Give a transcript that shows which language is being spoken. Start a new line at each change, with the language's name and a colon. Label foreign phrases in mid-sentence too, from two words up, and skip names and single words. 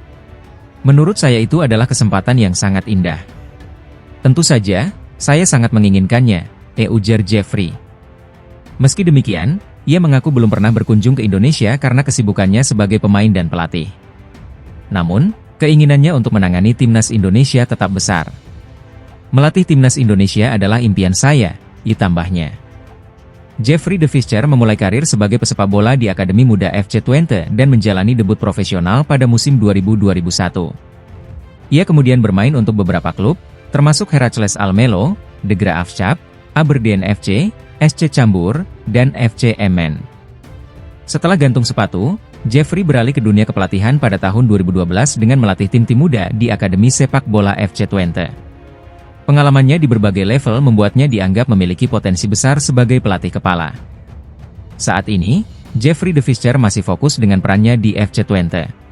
Indonesian: Menurut saya itu adalah kesempatan yang sangat indah. Tentu saja, saya sangat menginginkannya, ujar Jeffrey. Meski demikian, ia mengaku belum pernah berkunjung ke Indonesia karena kesibukannya sebagai pemain dan pelatih. Namun, keinginannya untuk menangani timnas Indonesia tetap besar. Melatih timnas Indonesia adalah impian saya, ditambahnya. Jeffrey de Visser memulai karir sebagai pesepak bola di Akademi Muda FC Twente dan menjalani debut profesional pada musim 2000-2001. Ia kemudian bermain untuk beberapa klub, termasuk Heracles Almelo, De Graafschap, Aberdeen FC, SC Cambuur, dan FC Emmen. Setelah gantung sepatu, Jeffrey beralih ke dunia kepelatihan pada tahun 2012 dengan melatih tim-tim muda di Akademi Sepak Bola FC Twente. Pengalamannya di berbagai level membuatnya dianggap memiliki potensi besar sebagai pelatih kepala. Saat ini, Jeffrey de Visser masih fokus dengan perannya di FC Twente.